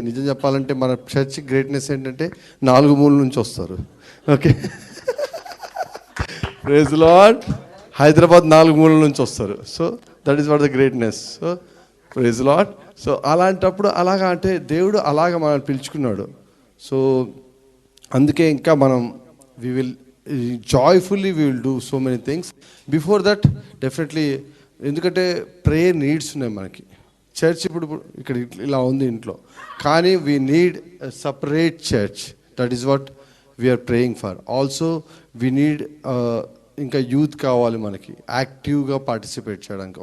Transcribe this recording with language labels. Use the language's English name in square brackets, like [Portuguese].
[Telugu] నిజం చెప్పాలంటే మన చర్చ్ గ్రేట్నెస్ ఏంటంటే 4 మూల నుంచి వస్తారు. [English] Okay praise Lord. Hyderabad [Telugu] 4 మూల నుంచి వస్తారు. [English] So that is what the greatness. So praise Lord. [Telugu] So అలాంటప్పుడు అలాగా అంటే దేవుడు అలాగ మనల్ని పిలుచుకున్నాడు. [English] so [Telugu] అందుకే ఇంకా మనం [English] we will joyfully we will do so many things. Before that definitely ఎందుకంటే prayer needs [Telugu] ఉన్నాయి మనకి. చర్చ్ ఇప్పుడు ఇక్కడ ఇలా ఉంది ఇంట్లో, కానీ [English] We need separate church. That is what we are praying for. Also we need ఇంకా youth [Telugu] కావాలి మనకి [English] యాక్టివ్గా పార్టిసిపేట్ చేయడానికి.